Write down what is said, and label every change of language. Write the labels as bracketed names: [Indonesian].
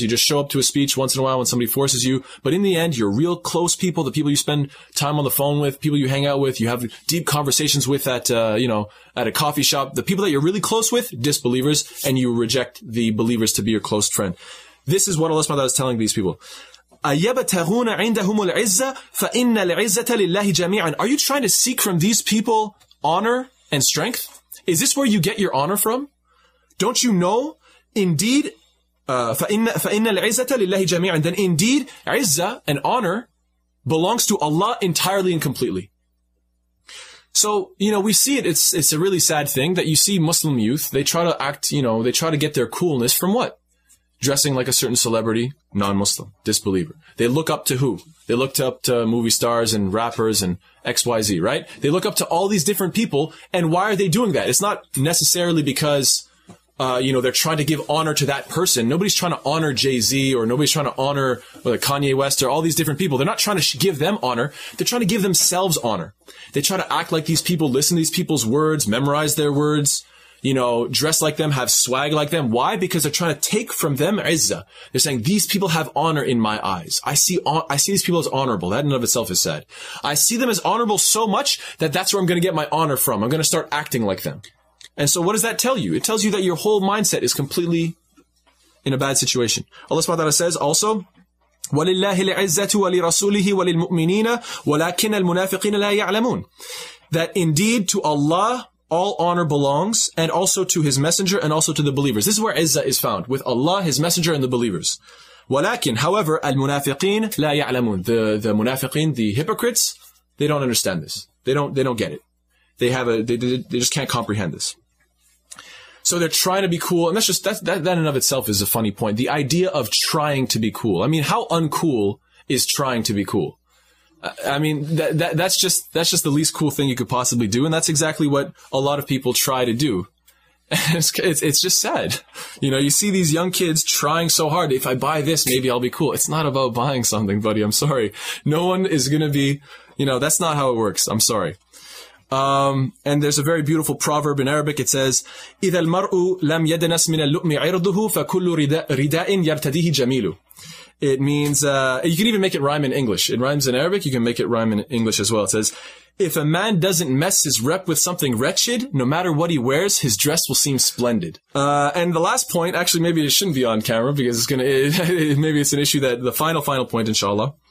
[English] You just show up to a speech once in a while when somebody forces you. But in the end, your real close people, the people you spend time on the phone with, people you hang out with, you have deep conversations with at a coffee shop, the people that you're really close with, disbelievers, and you reject the believers to be your close friend. This is what Allah subhanahu wa ta'ala is telling these people. [Arabic] أَيَبْتَغُونَ عِندَهُمُ الْعِزَّةَ فَإِنَّ الْعِزَّةَ لِلَّهِ جَمِيعًا. [English] Are you trying to seek from these people honor and strength? Is this where you get your honor from? Don't you know? Indeed, [Arabic] فَإِنَّ الْعِزَّةَ لِلَّهِ جَمِيعًا. [English] Then indeed, izzah and honor belongs to Allah entirely and completely. So, we see it. It's a really sad thing that you see Muslim youth, they try to act, they try to get their coolness from what? Dressing like a certain celebrity, non-Muslim, disbeliever. They look up to who? They look up to movie stars and rappers and XYZ, right? They look up to all these different people. And why are they doing that? It's not necessarily because they're trying to give honor to that person. Nobody's trying to honor Jay-Z, or nobody's trying to honor Kanye West, or all these different people. They're not trying to give them honor. They're trying to give themselves honor. They try to act like these people, listen to these people's words, memorize their words, dress like them, have swag like them. Why? Because they're trying to take from them izzah. They're saying, these people have honor in my eyes. I see these people as honorable. That in and of itself is sad. I see them as honorable so much that that's where I'm going to get my honor from. I'm going to start acting like them. And so what does that tell you? It tells you that your whole mindset is completely in a bad situation. Allah subhanahu wa ta'ala says also, [Arabic] وَلِلَّهِ الْعِزَّةُ وَلِرَسُولِهِ وَلِلْمُؤْمِنِينَ وَلَكِنَّ الْمُنَافِقِينَ لَا يَعْلَمُونَ. [English] That indeed to Allah all honor belongs, and also to His Messenger, and also to the believers. This is where izzah is found, with Allah, His Messenger, and the believers. [Arabic] وَلَكِنْ, [English] however, [Arabic] الْمُنَافِقِينَ لَا يَعْلَمُونَ. [English] The munafiqeen, the hypocrites, they don't understand this. They don't get it. They just can't comprehend this. So they're trying to be cool, and that in and of itself is a funny point. The idea of trying to be cool. I mean, how uncool is trying to be cool? I mean, that's just the least cool thing you could possibly do, and that's exactly what a lot of people try to do. It's just sad. You see these young kids trying so hard. If I buy this, maybe I'll be cool. It's not about buying something, buddy. I'm sorry. No one is gonna be, that's not how it works. I'm sorry. And there's a very beautiful proverb in Arabic. It says, [Arabic] إِذَا الْمَرْءُ لَمْ يَدْنَسْ مِنَ اللُّؤْمِ عِرْضُهُ فَكُلُّ رِدَاءٍ يَرْتَدِيهِ جَمِيلُ. [English] It means, you can even make it rhyme in English. It rhymes in Arabic. You can make it rhyme in English as well. It says, if a man doesn't mess his rep with something wretched, no matter what he wears, his dress will seem splendid. And the last point, actually, maybe it shouldn't be on camera because maybe it's an issue that the final point, inshallah.